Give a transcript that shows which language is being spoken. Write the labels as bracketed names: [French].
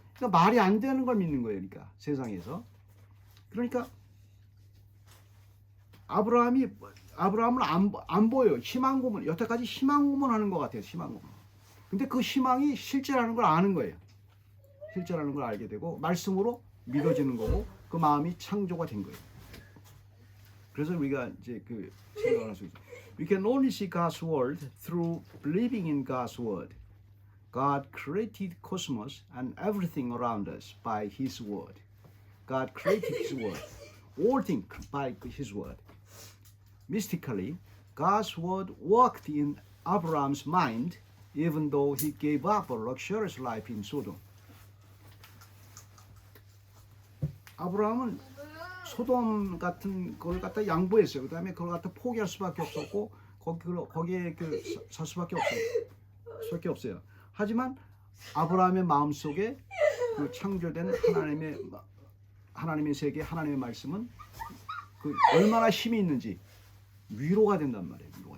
[Korean] 그러니까 말이 안 되는 걸 믿는 거예요. 그러니까 세상에서. 그러니까 아브라함을 안 보여요. 희망 고문. 여태까지 희망 고문하는 것 같아요. 희망 고문. 근데 그 희망이 실제라는 걸 아는 거예요. 실제라는 걸 알게 되고 말씀으로 믿어지는 거고 그 마음이 창조가 된 거예요. 그래서 우리가 이제 그 생각을 할 수 있어요. [English] We can only see God's word through believing in God's word. God created cosmos and everything around us by His word. God created His word. All things by His word. Mystically, God's word worked in Abraham's mind even though he gave up a luxurious life in Sodom. [Korean] 아브라함은 소돔 같은 걸 갖다 양보했어요. 그 다음에 그걸 갖다 포기할 수밖에 없었고 거기에 설 수밖에 없어요. 하지만 아브라함의 마음 속에 그 창조된 하나님의 세계, 하나님의 말씀은 그 얼마나 힘이 있는지 위로가 된단 말이에요.